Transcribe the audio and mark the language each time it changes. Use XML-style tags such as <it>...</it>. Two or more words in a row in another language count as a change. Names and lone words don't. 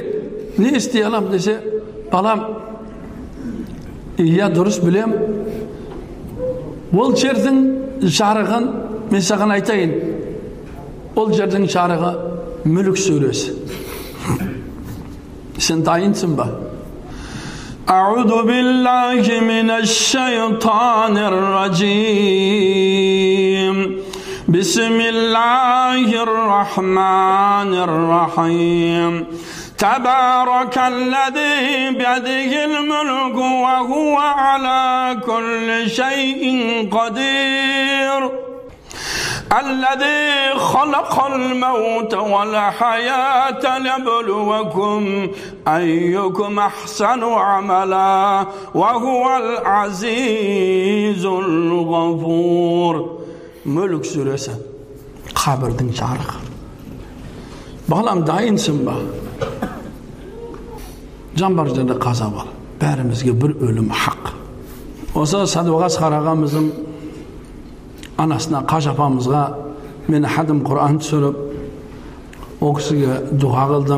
<kk>Не істей алам десе, балам, дұрыс білем. Ол жердің жарығын мен саған айтайын. Ол жердің жарығы Мүлік сүресі. Сен дайынсың ба?</kk> <ar>أعوذ بالله من الشيطان الرجيم. بسم الله الرحمن الرحيم. تبارك الذي بيده الملك وهو على كل شيء قدير الذي خلق الموت والحياة ليبلوكم أيكم أحسن عملا وهو العزيز الغفور.</ar> <kk>Мүлік сүресі, қабірдің жарығы. Балам, дайынсың ба? Жан бар жерде қаза бар. Бәрімізге бір өлім хақ. Осы Садуғас қарағамыздың анасына, Қажы апамызға мен хадым Құран түсіріп, о кісіге дұға қылдым.</kk>